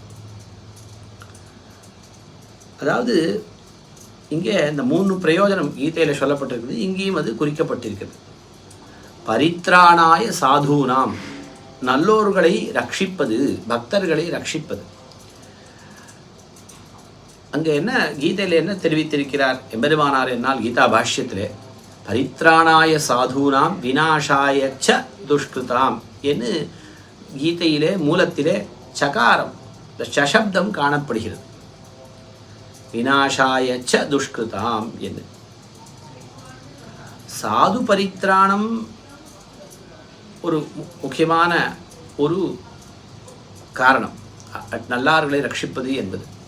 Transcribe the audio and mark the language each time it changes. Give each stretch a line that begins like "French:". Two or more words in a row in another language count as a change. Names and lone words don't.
Tamil: அதாவது இங்கே இந்த 3 பிரயோஜனம் கீதையில் சொல்லப்பட்டிருக்கிறது, இங்கேயும் அது குறிக்கப்பட்டிருக்கிறது.
Sanskrit: परित्राणाय साधूनाम्,
Tamil: நல்லோர்களை ரட்சிப்பது, பக்தர்களை ரட்சிப்பது. அங்கே என்ன கீதையில் என்ன தெரிவித்திருக்கிறார் எம்பெருமானார் என்னால் கீதா பாஷ்யத்திலே
Sanskrit: परित्राणाय साधूनां विनाशाय च दुष्कृताम्
Tamil: என்று கீதையிலே மூலத்திலே சகாரம், இந்த சசப்தம் காணப்படுகிறது.
Sanskrit: विनाशाय च दुष्कृताम् என்று. साधु परित्राणम्
Tamil: ஒரு முக்கியமான ஒரு காரணம், நல்லார்களை ரட்சிப்பது என்பது.